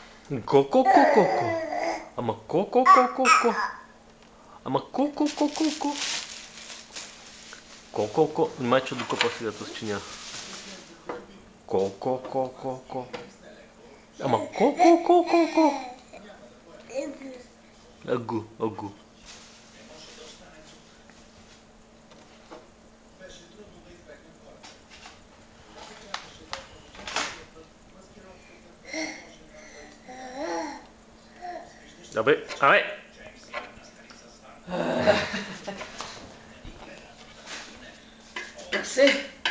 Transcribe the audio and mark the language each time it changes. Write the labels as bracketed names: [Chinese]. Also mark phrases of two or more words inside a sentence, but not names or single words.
[Bulgarian] Ко-ко-ко-ко-ко. Ама ко-ко-ко-ко-ко. Ама ко-ко-ко-ко-ко. Ко-ко-ко. Внимай, че докопа сега с чиня. Ко-ко-ко-ко-ко. Ама ко-ко-ко-ко-ко. Агу, агу. Абе, абе! Такси!